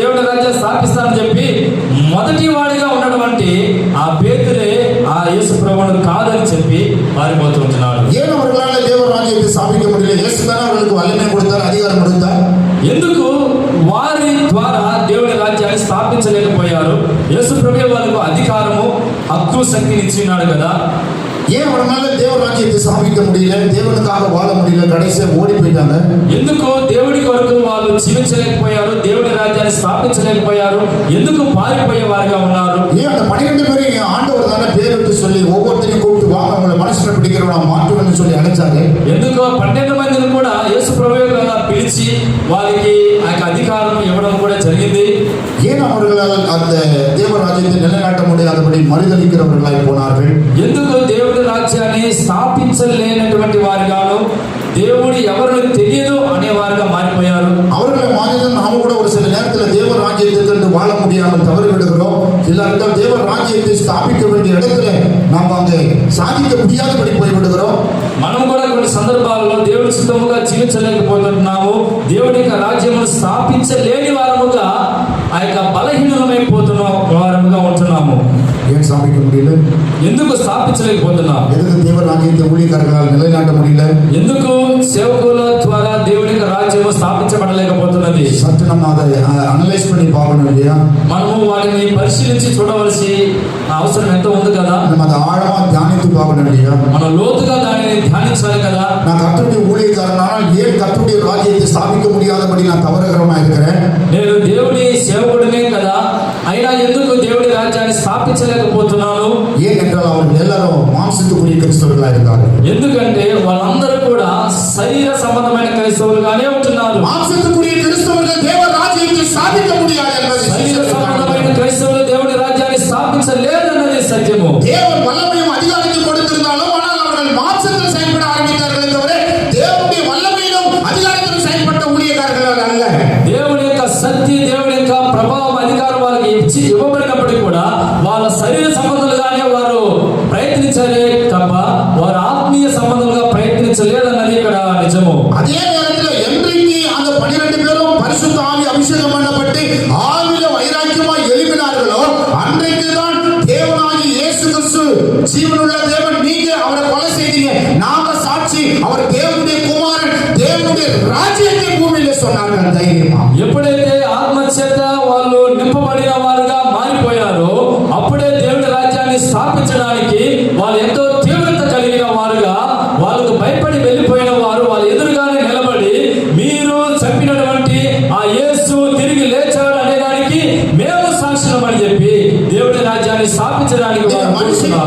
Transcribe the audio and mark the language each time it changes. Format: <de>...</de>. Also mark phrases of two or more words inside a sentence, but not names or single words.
<te>రాజ్యాన్ని స్థాపిస్తానని చెప్పి మొదటి వాడిగా ఉన్నటువంటి ఆ పేతురే ఆ యేసు ప్రభువును కాదని చెప్పి పారిపోతుంటున్నాడు.</te> <ta>ஏன் அவர்களால் தேவ ராஜ்யத்தை ஸ்தாபிக்க முடியல? இயேசு தானே அவர்களுக்கு வல்லமை கொடுத்தார், அதிகாரம் கொடுத்தார்.</ta> <te>ఎందుకు వారి ద్వారా దేవుని రాజ్యాన్ని స్థాపించలేకపోయారు? యేసు ప్రభువే వాళ్ళకు అధికారము, హక్కు, శక్తిని ఇచ్చినాడు కదా.</te> <ta>ஏன் அவர்களால தேவ ராஜ்யத்தை ஸ்தாபிக்க முடியல? தேவனுக்காக வாழ முடியல, கடைசியா ஓடி போயிட்டாங்க.</ta> <te>ఎందుకు దేవుడి కొరకు వాళ్ళు జీవించలేకపోయారు? దేవుడి రాజ్యాన్ని స్థాపించలేకపోయారు? ఎందుకు పారిపోయే వారిగా ఉన్నారు?</te> <ta>ஏன் அந்த 12 பேரை ஆண்டவர் தானே பேரிட்டு சொல்லி ஒவ்வொருத்தரையும் கூப்பிட்டு வாங்க, உங்களை மனசுல பிடிக்கிறவனா மாற்றுவேன்னு சொல்லி அழைச்சாரு.</ta> <te>ఎందుకు 12 మందిని కూడా యేసు ప్రభువే కదా పిలిచి వారికి ఆ యొక్క అధికారం ఇవ్వడం కూడా జరిగింది.</te> <ta>ஏன் அவர்களால் அந்த தேவ ராஜ்யத்தை நிலைநாட்ட முடியாதபடி மறுதளிக்கிறவர்களாய் போனார்கள்?</ta> <te>ఎందుకు దేవుడి రాజ్యాన్ని స్థాపించలేనటువంటి వారిగాను, దేవుడు ఎవరు తెలియదు అనేవారుగా మారిపోయారు?</te> <ta>அவர்களை மாதிரி நாம கூட ஒரு சில நேரத்தில் தேவ ராஜ்யத்தை கண்டு வாழ முடியாமல் தவறி விடுகிறோம். இல்லாவிட்டால் தேவ ராஜ்யத்தை ஸ்தாபிக்க வேண்டிய இடத்துல நாம் அங்கே சாதிக்க முடியாதபடி போய் விடுகிறோம்.</ta> <te>మనం కూడా కొన్ని సందర్భాలలో దేవుడి సిద్ధముగా జీవించలేకపోతున్నాము. దేవుడి యొక్క రాజ్యమును స్థాపించలేని వారముగా ఆ యొక్క బలహీనమైపోతున్న వారముగా ఉంటున్నాము.</te> <ta>ஏன் ஸ்தாபிக்க முடியல?</ta> <te>ఎందుకు స్థాపించలేకపోతున్నాం?</te> <ta>எதுக்கு தேவ ராஜ்யத்தை ஊழியக்காரர்களால் நிலைநாட்ட முடியல?</ta> <te>ఎందుకు సేవకుల ద్వారా దేవుడి యొక్క రాజ్యము స్థాపించబడలేకపోతున్నది?</te> <ta>சற்று நம்ம அதை அனலைஸ் பண்ணி பார்க்கணும் இல்லையா?</ta> <te>మనము వాటిని పరిశీలించి చూడవలసి అవసరం ఎంతో ఉంది కదా.</te> <ta>நம்ம அதை ஆழமா தியானித்து பார்க்கணும் இல்லையா?</ta> <te>మనం లోతుగా దానిని ధ్యానించాలి కదా.</te> <ta>நான் கர்த்தருடைய ஊழியக்காரனால் ஏன் கர்த்தருடைய ராஜ்யத்தை ஸ்தாபிக்க முடியாதபடி நான் தவறுகிறவனா இருக்கிறேன்?</ta> <te>నేను దేవుడి సేవకుడినే కదా, అయినా ఎందుకు దేవుడి రాజ్యాన్ని స్థాపించలేకపోతున్నాను?</te> <ta>ஏனென்றால் அவர்கள் எல்லாரும் மாம்சத்துக்குரிய கிறிஸ்தவர்களா இருந்தார்கள்.</ta> <te>ఎందుకంటే వాళ్ళందరూ కూడా శరీర సంబంధమైన క్రైస్తవులుగానే ఉంటున్నారు.</te> <ta>மாம்சத்துக்குரிய கிறிஸ்தவர்கள் தேவ ராஜ்யத்தை ஸ்தாபிக்க முடியாது என்பது</ta> <te>శరీర సంబంధమైన క్రైస్తవులు దేవుడి రాజ్యాన్ని స్థాపించలేదన్నది సత్యము.</te> <ta>தேவன் வல்லமையும் அதிகாரத்தையும் கொடுத்திருந்தாலும் ஆனால் அவர்கள் மாம்சத்தில் செயல்பட ஆரம்பித்தார்களே தவிர தேவனுடைய வல்லமையிலும் அதிகாரத்திலும் செயல்பட்ட ஊழியக்காரர்கள் அல்ல.</ta> <te>దేవుడి యొక్క శక్తి, దేవుడి యొక్క ప్రభావం, అధికారం వారికి ఇవ్వబడినప్పటికీ కూడా వాళ్ళ శరీర సంబంధాలుగానే వారు ప్రయత్నించారే తప్ప వారు ఆత్మీయ సంబంధాలుగా ప్రయత్నించలేదన్నది ఇక్కడ నిజము.</te> <ta>அதே நேரத்தில் என்றைக்கு அந்த 12 பேரும் பரிசுத்த ஆவி அபிஷேகம் பண்ணப்பட்டு ஆவில வைராக்கியமாய் எழுப்பினார்களோ அன்றைக்கு தான் தேவனாகி இயேசு கிறிஸ்து ஜீவனுள்ள தேவன், நீங்க அவரை கொலை செய்தீங்க, நாங்க சாட்சி, அவர் தேவனுடைய குமாரன், தேவனுடைய ராஜ்யத்தை பூமியில சொன்னார்கள் தைரியமா.</ta> <te>ఎప్పుడైతే ఆత్మచేత వాళ్ళు నింపబడిన వారుగా మారిపోయారో అప్పుడే దేవుడి రాజ్యాన్ని స్థాపించడానికి వాళ్ళు ఎంతో తీవ్రత కలిగిన వారుగా, వాళ్ళకు భయపడి వెళ్ళిపోయిన వారు వాళ్ళ ఎదురుగానే నిలబడి, మీరు చంపినటువంటి ఆ యేసు తిరిగి లేచాడు అనేదానికి మేము సాక్ష్యం అని చెప్పి దేవుడి రాజ్యాన్ని స్థాపించడానికి వారు కూర్చున్నారు.</te>